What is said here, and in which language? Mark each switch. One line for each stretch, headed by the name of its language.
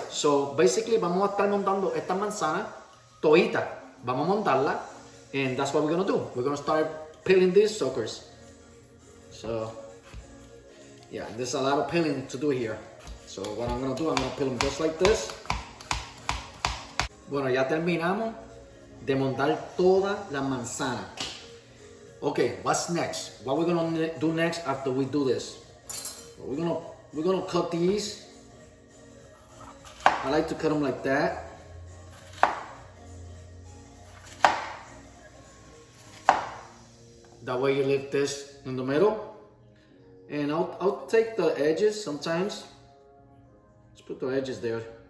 English: So basically
Spanish: vamos a estar montando esta manzana todita. Vamos a montarla.
English: And that's what we're gonna do. We're gonna start peeling these suckers. So yeah, there's a lot of peeling to do here. So what I'm gonna do, I'm gonna peel them just like this.
Spanish: Bueno, ya terminamos de montar toda la manzana.
English: Okay, what's next? What we're gonna do next after we do this? We're gonna cut these. I like to cut them like that. That way you leave this in the middle. And I'll take the edges sometimes. Let's put the edges there.